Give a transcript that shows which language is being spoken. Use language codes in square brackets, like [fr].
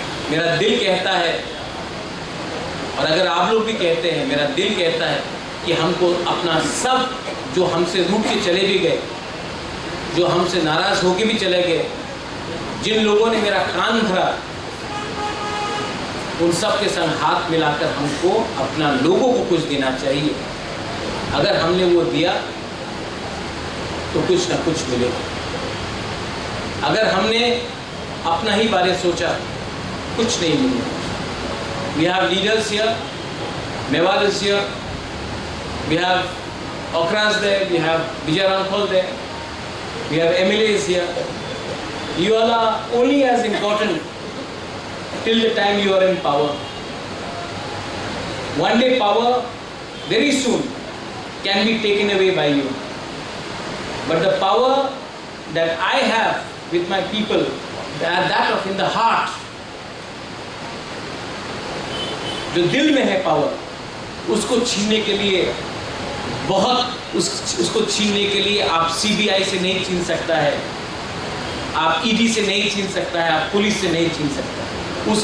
[hi] मेरा दिल कहता है, और अगर आप लोग भी कहते हैं, मेरा दिल कहता है कि हमको अपना सब जो हमसे रूठ के चले भी गए, जो हमसे नाराज होके भी चले गए, जिन लोगों ने मेरा कान धरा, उन सब के संग हाथ मिलाकर हमको अपना लोगों को कुछ देना चाहिए। अगर हमने वो दिया तो कुछ ना कुछ मिलेगा। अगर हमने अपना ही बारे सोचा, कुछ नहीं मिलेगा। [en] We have leaders here, Mewal is here, we have Okras there, we have Vijay Ramphal there, we have MLAs here. You all are only as important till the time you are in power. One day power, very soon, can be taken away by you. But the power that I have with my people, that of in the heart, [hi] जो दिल में है power, उसको छीनने के लिए उसको छीनने के लिए आप सीबीआई से नहीं छीन सकता है, आप ईडी से नहीं छीन सकता है, आप पुलिस से नहीं छीन सकता है।